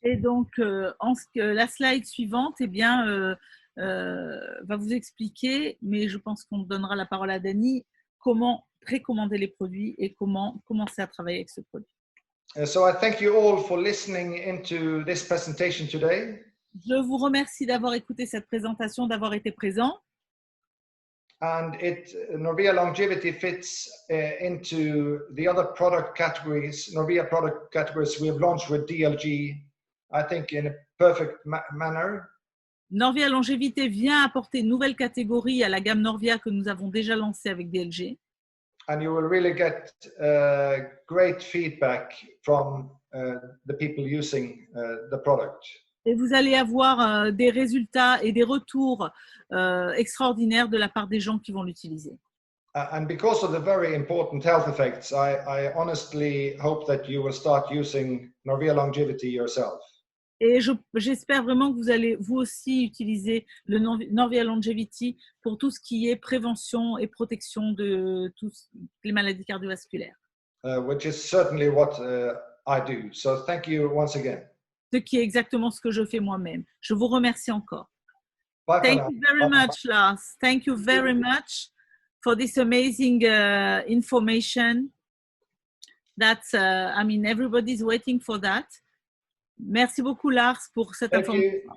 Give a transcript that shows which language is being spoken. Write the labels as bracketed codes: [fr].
[fr] Et donc, la slide suivante, eh bien, va vous expliquer, mais je pense qu'on donnera la parole à Dani, comment précommander les produits et comment commencer à travailler avec ce produit. [en] So I thank you all for listening into this presentation today. [fr] Je vous remercie d'avoir écouté cette présentation, d'avoir été présent. [en] And Norvia Longevity fits into the other product categories, Norvia product categories we have launched with DLG, I think in a perfect manner. [fr] Norvia Longévité vient apporter une nouvelle catégorie à la gamme Norvia que nous avons déjà lancée avec DLG. [en] And you will really get great feedback from the people using the product. [fr] Et vous allez avoir des résultats et des retours extraordinaires de la part des gens qui vont l'utiliser. [en] And because of the very important health effects, I honestly hope that you will start using Norvia Longevity yourself. [fr] Et j'espère vraiment que vous allez vous aussi utiliser le Norvia Longevity pour tout ce qui est prévention et protection de toutes les maladies cardiovasculaires. [en] Which is certainly what I do. So thank you once again. [fr] Ce qui est exactement ce que je fais moi-même. Je vous remercie encore. [en] Bye Thank you very much, Lars. Thank you very much for this amazing information. That's, I mean, everybody's waiting for that. [fr] Merci beaucoup, Lars, pour cette information.